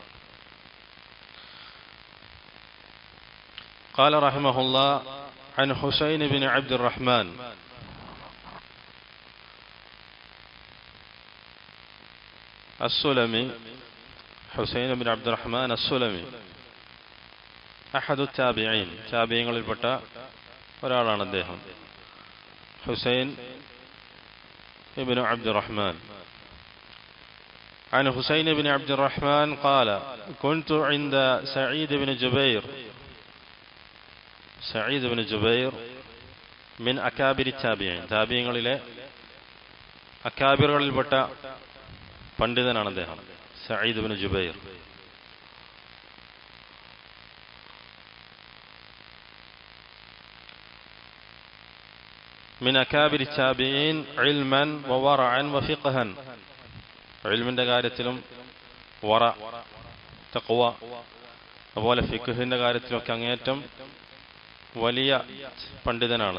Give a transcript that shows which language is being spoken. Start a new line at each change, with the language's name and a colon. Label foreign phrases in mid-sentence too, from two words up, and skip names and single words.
Arabic: قال رحمه الله عن حسين بن عبد الرحمن السلمي. حسين بن عبد الرحمن السلمي أحد التابعين,
Malayalam: താബിഈങ്ങളിൽ പെട്ട ഒരാളാണ് അദ്ദേഹം.
Arabic: حسين بن عبد الرحمن. عن حسين بن عبد الرحمن قال: كنت عند سعيد بن جبير سعيد بن جبير من أكابر التابعين,
Malayalam: താബിഈങ്ങളിലെ അക്കാബിറുകളിൽപ്പെട്ട പണ്ഡിതനാണ് അദ്ദേഹം, സഈദ് ഇബ്നു ജുബൈർ.
Arabic: من أكابر التابعين علما وورعا وفقها,
Malayalam: ഇൽമിന്റെ കാര്യത്തിലും വറ, തഖ്വ, അതുപോലെ ഫിഖ്ഹിന്റെ കാര്യത്തിലൊക്കെ അങ്ങേറ്റം വലിയ പണ്ഡിതനാണ്.